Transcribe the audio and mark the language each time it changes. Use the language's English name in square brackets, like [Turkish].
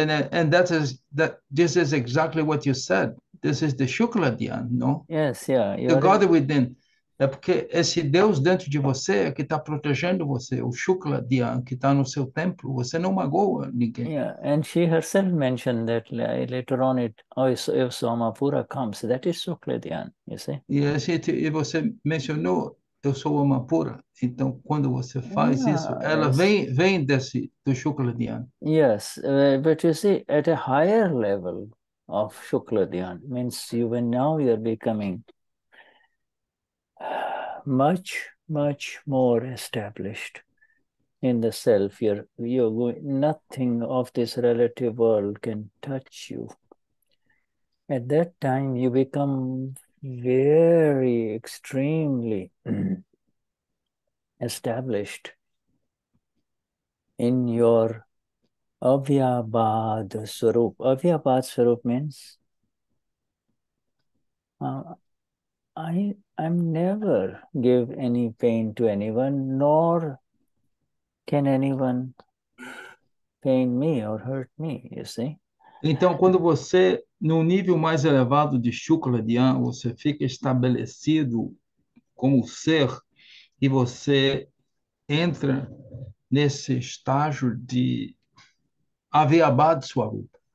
[English] And this is exactly what you said. This is the Shukla Dhyan, no? Yes, The God within. [Portuguese] É porque esse Deus dentro de você é que está protegendo você, o Shukla Dhyan, que está no seu templo. Você não magoa ninguém. [English] Yeah, and she herself mentioned that later on if Somapura comes, that is Shukla Dhyan, you see? [Portuguese] E você mencionou, eu sou Amapura. Então, quando você faz isso, ela vem do Shukla Dhyan. [English] Yes, but you see, at a higher level of Shukla Dhyan, means now you are becoming much, much more established in the self. You're going, nothing of this relative world can touch you. At that time, you become very extremely established in your Avyabad Swarup. Avyabad Swarup means I'm never give any pain to anyone, nor can anyone pain me or hurt me, you see? [Portuguese] Então, quando você, no nível mais elevado de Shukla Dhyan, você fica estabelecido como ser e você entra nesse estágio de Avyabad Swarup.